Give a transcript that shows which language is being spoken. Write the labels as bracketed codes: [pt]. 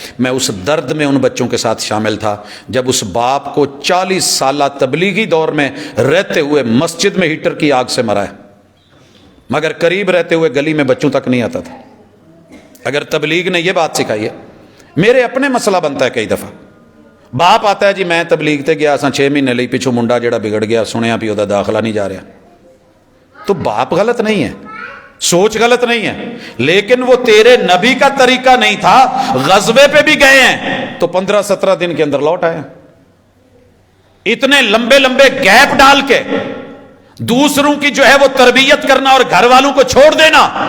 [ur] میں اس درد میں ان بچوں کے ساتھ شامل تھا جب اس باپ کو 40 سالہ تبلیغی دور میں رہتے ہوئے مسجد میں ہیٹر کی آگ سے مرا ہے, مگر قریب رہتے ہوئے گلی میں بچوں تک نہیں آتا تھا. اگر تبلیغ نے یہ بات سکھائی ہے میرے اپنے مسئلہ بنتا ہے کئی دفعہ. باپ آتا ہے جی میں تبلیغ تے گیا 6 مہینے [pa] ਲਈ ਪਿੱਛੋਂ ਮੁੰਡਾ ਜਿਹੜਾ ਵਿਗੜ ਗਿਆ ਸੁਣਿਆ ਵੀ ਉਹਦਾ ਦਾਖਲਾ ਨਹੀਂ ਜਾ ਰਿਹਾ. [ur] تو باپ غلط نہیں ہے, سوچ غلط نہیں ہے, لیکن وہ تیرے نبی کا طریقہ نہیں تھا. غزوے پہ بھی گئے ہیں تو 15-17 دن کے اندر لوٹ آئے. اتنے لمبے لمبے گیپ ڈال کے دوسروں کی جو ہے وہ تربیت کرنا اور گھر والوں کو چھوڑ دینا.